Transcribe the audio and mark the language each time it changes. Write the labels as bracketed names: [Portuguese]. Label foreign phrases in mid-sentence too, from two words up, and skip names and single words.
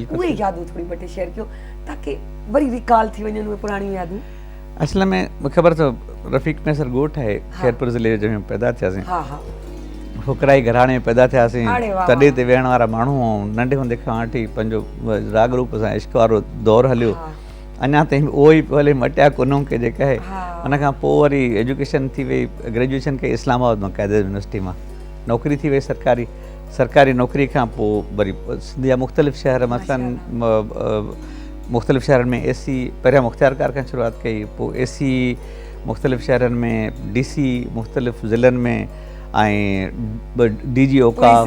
[Sindhi] उहे यादूं थोरी ॿ टे शेयर कयो ताकी वरी रिकॉल थी वञनि उहे पुराणियूं यादूं। असल में मूंखे ख़बर अथव रफ़ीक मैसर ॻोठ आहे खैरपुर ज़िले जे में पैदा थियासीं, फुकराई घराणे में पैदा थियासीं, तॾहिं ते वेहण वारा माण्हू ऐं नंढे हूंदे खां वठी पंहिंजो राग रूप सां इश्क वारो दौरु हलियो, अञा ताईं उहो ई भले मटिया कोन्हूं के जेका आहे। उन खां पोइ वरी एजुकेशन थी वई, ग्रेजुएशन कई इस्लामाबाद मां क़ाइदे यूनिवर्सिटी मां, नौकिरी थी वई सरकारी नौकिरी खां पोइ वरी सिंध जा मुख़्तलिफ़ शहर मसलन मुख़्तलिफ़ शहरनि में AC पहिरियां मुख़्तियारकार खां शुरूआत कई, पोइ AC मुख़्तलिफ़ शहरनि में DC मुख़्तलिफ़ ज़िलनि में, ऐं DG औकाफ़